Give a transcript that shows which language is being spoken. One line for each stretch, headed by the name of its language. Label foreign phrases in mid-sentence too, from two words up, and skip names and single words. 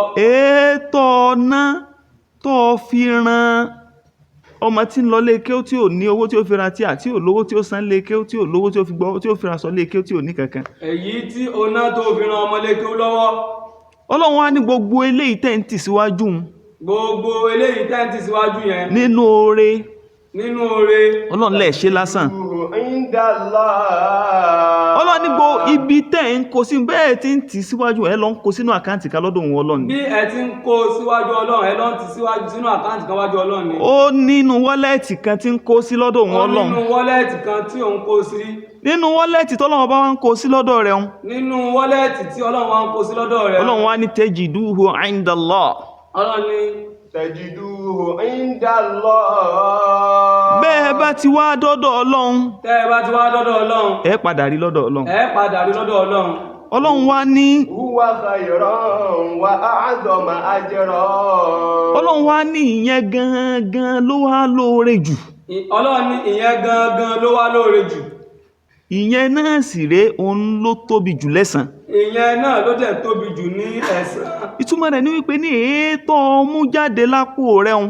Yoruba: ètò ọ̀nà tó fi ran ọmọ tí ń lọ léèké tí ò ní owó tí ó fi ra tíà tí ò lówó tí ó san léèké tí ò lówó tí ó fi gbọ́ tí ó fi ra sọ léèké tí ò ní kankan èyí tí o ná tó fi ran ọmọléèké lọ́wọ́ Ọlọ́run wá ní gbogbo eléyìí tẹ́ ń tì síwájú un gbogbo eléyìí tẹ́ǹtì síwájú yẹn nínú oore nínú oore Ọlọ́run lè ṣe lásán
Arabic: عند الله
Yoruba: Ọlọ́run ní gbogbo ibi tẹ́ ń kó sí bẹ́ẹ̀ tí ń tì síwájú ẹ lọ ń kó sínú àkáǹtì kan lọ́dọ̀ òun Ọlọ́run bí ẹ ti ń kó síwájú Ọlọ́run ẹ lọ ń ti síwájú sínú àkáǹtì kan wájú Ọlọ́run ni ó nínú wọ́lẹ̀tì kan tí ń kó sí lọ́dọ̀ òun ó Ọlọ́run nínú wọ́lẹ̀tì kan tí òun kó sí nínú wọ́lẹ̀tì tọ́lọ́run bá wá ń kó sí lọ́dọ̀ rẹ̀ un nínú wọ́lẹ̀tì tí Ọlọ́run wá ń kó sí lọ́dọ̀ rẹ̀ Ọlọ́run wá ní
Arabic: تجدوه عند الله
Yoruba: Ọlọ́run ni
Arabic: تجدوه عند الله
Yoruba: bẹ́ẹ̀ bá ti wá dọ́dọ̀ Ọlọ́run tẹ́ ẹ bá ti wá dọ́dọ̀ Ọlọ́run ẹ padà rí lọ́dọ̀ Ọlọ́run ẹ padà rí lọ́dọ̀ Ọlọ́run Ọlọ́run wá ní
Arabic: هو خيرا وأعظم أجرا
Yoruba: Ọlọ́run wá ní ìyẹn gangan ló wá lóore jù Ọlọ́run ní ìyẹn gangan ló wá lóore jù ìyẹn náà sì rèé òun ló tóbi jù lẹ́san ìyẹn náà ló dẹ̀ tóbi jù ní ẹ̀san ìtumọ̀ rẹ̀ ní wípé ní èétọ́ mú jáde lápò rẹ̀ un